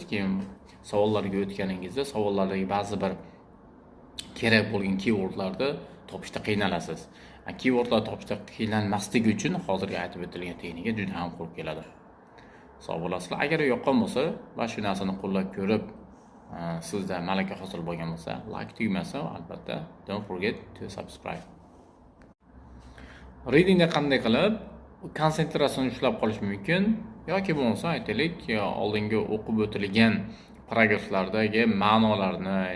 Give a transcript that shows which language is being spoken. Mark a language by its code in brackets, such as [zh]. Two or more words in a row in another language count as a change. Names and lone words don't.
[uz] Keyin savollarga o'tganingizda savollardagi ba'zi bir kerak bo'lgan keywordlarni topishda qiynalasiz. Keywordlar topishda qiynalmasligi uchun hozirgi aytib o'tilgan texnika juda ham qo'l keladi. Sog' bo'lasizlar. Agar yoqqan bo'lsa va shu narsani qo'llab ko'rib sizda malaka hosil bo'lgan bo'lsa, like tugmasi va albatta [en] don't forget to subscribe. [uz] Readingda qanday qilib konsentratsiyani ushlab qolish mumkin yoki bo'lmasa aytaylik oldingi o'qib o'tilgan paragraflardagi ma'nolarni